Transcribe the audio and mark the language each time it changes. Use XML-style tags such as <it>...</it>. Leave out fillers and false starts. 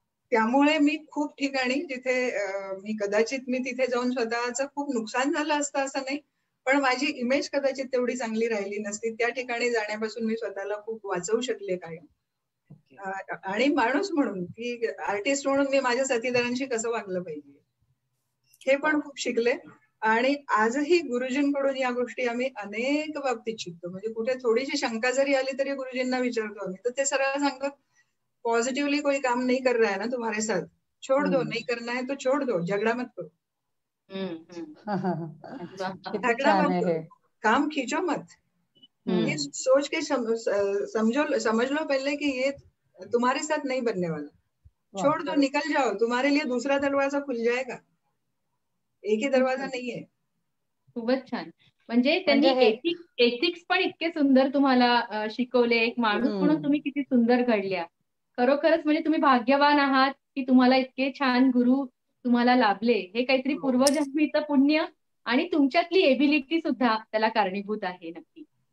<mr>त्यामुळे मी खूप ठिकाणी जिथे कदाचित मी तिथे जाऊन स्वतःचं खूप नुकसान झालं असतं असं नाही, पण माझी इमेज कदाचित तेवढी चांगली राहिली नसती. त्या ठिकाणी जाण्यापासून मी स्वतःला खूप वाचवू शकले कायम. आणि माणूस म्हणून की आर्टिस्ट म्हणून मी माझ्या साथीदारांशी कसं वागलं पाहिजे हे पण खूप शिकले. आणि आजही गुरुजींकडून या गोष्टी आम्ही अनेक बाबतीत शिकतो. म्हणजे कुठे थोडीशी शंका जरी आली तरी गुरुजींना विचारतो आम्ही, तर ते सरळ सांगतात</mr> <hi>पॉझिटिवली कोई काम नहीं कर रहा है ना तुम्हारे साथ, छोड़ दो, नहीं करना है तो छोड़ दो, झगड़ा मत करो, झगड़ा मत करो, काम खींचो मत, ये सोच के समझ लो पहले कि ये तुम्हारे साथ नहीं बनने वाला, छोड़ दो, निकल जाओ, तुम्हारे लिए दूसरा दरवाजा खुल जाएगा, एक ही दरवाजा नहीं है.</hi> <mr>खूपच छान. म्हणजे त्यांनी एथिक्स पण इतके सुंदर तुम्हाला शिकवले. एक माणूस म्हणून तुम्ही किती सुंदर घडल्या. खरोखरच म्हणजे तुम्ही भाग्यवान आहात की तुम्हाला इतके छान गुरु तुम्हाला लाभले. हे काहीतरी पूर्वजन्मीचं पुण्य आणि तुमच्यातली एबिलिटी सुद्धा त्याला कारणीभूत आहे. नक्की.</mr>